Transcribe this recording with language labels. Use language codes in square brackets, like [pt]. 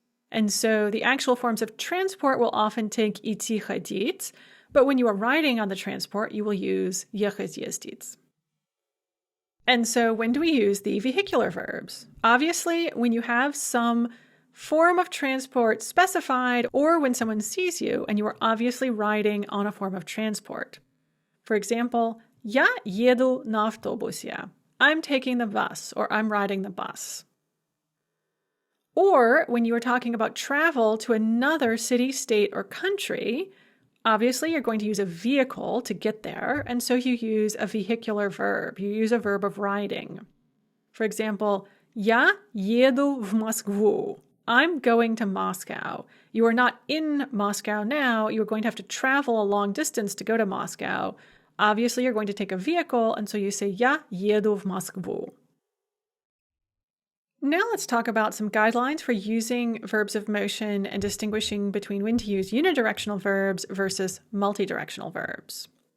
[en] And so the actual forms of transport will often take идти ходить, but when you are riding on the transport, you will use ехать ездить. And so when do we use the vehicular verbs? Obviously, when you have some form of transport specified, or when someone sees you and you are obviously riding on a form of transport. For example, [ru] я еду на автобусе. [en] I'm taking the bus, or I'm riding the bus. Or when you are talking about travel to another city, state, or country, obviously you're going to use a vehicle to get there, and so you use a vehicular verb. You use a verb of riding. For example, [ru] я еду в Москву. [en] I'm going to Moscow. You are not in Moscow now. You're going to have to travel a long distance to go to Moscow. Obviously, you're going to take a vehicle, and so you say [ru] я еду в Москву. [en] Now let's talk about some guidelines for using verbs of motion and distinguishing between when to use unidirectional verbs versus multidirectional verbs.